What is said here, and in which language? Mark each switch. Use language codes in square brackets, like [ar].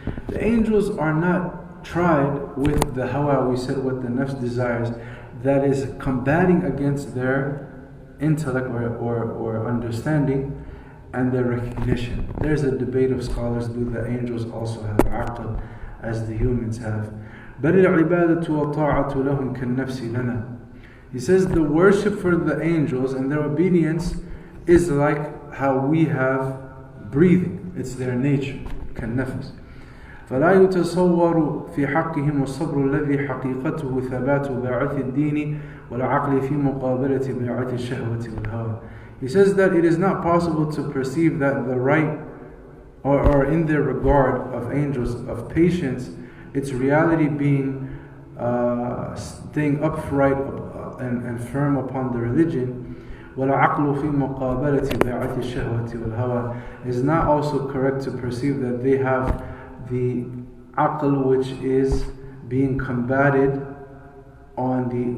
[en] The angels are not tried with the hawa, we said what the nafs desires, that is combating against their intellect or understanding and their recognition. There's a debate of scholars, do the angels also have aql as the humans have? [ar] بل العبادة والطاعة لهم كالنفس لنا. [en] He says the worship for the angels and their obedience is like how we have breathing. It's their nature. [ar] كالنفس. فلا يتصور في حقهم الصبر الذي حقيقته ثبات باعث الدين والعقل في مقابلة باعث الشهوة والهوى. [en] He says that it is not possible to perceive that the right or in their regard of angels of patience, its reality being staying upright and firm upon the religion, [ar] وَالْعَقْلُ فِي مُقَابَلَةِ بَيْعَةِ الشَّهْوَةِ وَالْهَوَى, [en] is not also correct to perceive that they have the aql which is being combated on